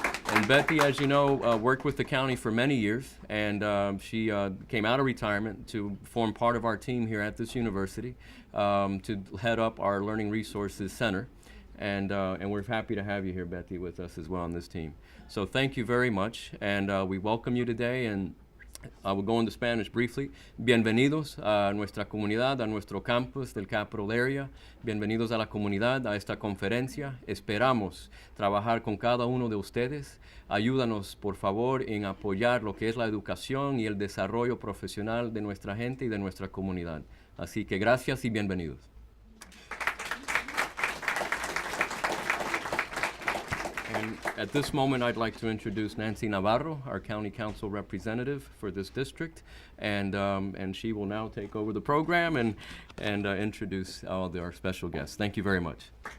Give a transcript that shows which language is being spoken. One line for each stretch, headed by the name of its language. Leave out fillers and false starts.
English: And Betty, as you know, worked with the county for many years, and she came out of retirement to form part of our team here at this university to head up our Learning Resources Center. And we're happy to have you here, Betty, with us as well on this team. So thank you very much, and we welcome you today, and I will go into Spanish briefly.
Spanish: Bienvenidos a nuestra comunidad, a nuestro campus del Capital Area. Bienvenidos a la comunidad, a esta conferencia. Esperamos trabajar con cada uno de ustedes. Ayúdanos, por favor, en apoyar lo que es la educación y el desarrollo profesional de nuestra gente y de nuestra comunidad. Así que gracias y bienvenidos.
English: And at this moment, I'd like to introduce Nancy Navarro, our County Council representative for this district, and she will now take over the program and introduce all our special guests. Thank you very much.